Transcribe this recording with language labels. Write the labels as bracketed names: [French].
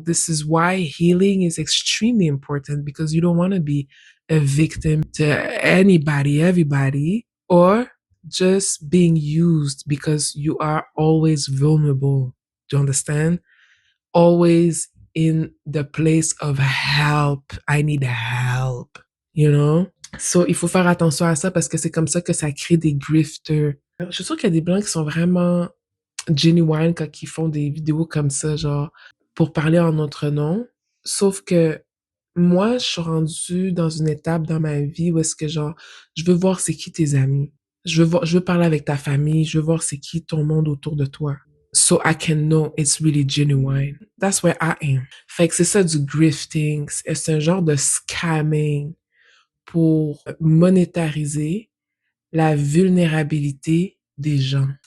[English] This is why healing is extremely important because you don't want to be a victim to anybody, everybody, or just being used because you are always vulnerable. Do you understand? Always in the place of help. I need help, you know? [French] So, il faut faire attention à ça parce que c'est comme ça que ça crée des grifters. Je suis sûre qu'il y a des blancs qui sont vraiment genuine quand ils font des vidéos comme ça, genre, pour parler en notre nom. Sauf que moi, je suis rendue dans une étape dans ma vie où est-ce que, genre, je veux voir c'est qui tes amis. Je veux parler avec ta famille. Je veux voir c'est qui ton monde autour de toi. [English] So I can know it's really genuine. That's where I am. [French] Fait que c'est ça du grifting. C'est un genre de scamming pour monétariser la vulnérabilité des gens.